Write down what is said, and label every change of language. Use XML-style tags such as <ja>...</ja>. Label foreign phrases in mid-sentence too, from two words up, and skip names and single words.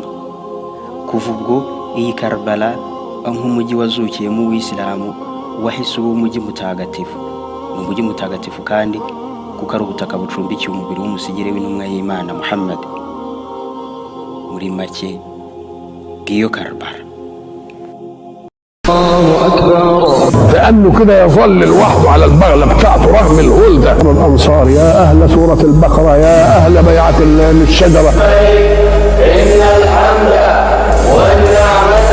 <rw>Kuva ubwo iyi Karbala nk'umujyi wazukiyemo Uwisilamu wahise uba umujyi mutagatifu. Ni umujyi mutagatifu kandi kuko ari ubutaka bucumbikiye umubiri w'umusigire w'intumwa y'Imana Muhammad. Muri make ngiyo Karbala.</rw> <ar>كأنه كده يظل لوحده على البغلة بتاعته رغم الهول ده. الأنصار يا أهل سورة البقرة يا أهل بيعة الشجرة. إن الحمد والنعمة</ar>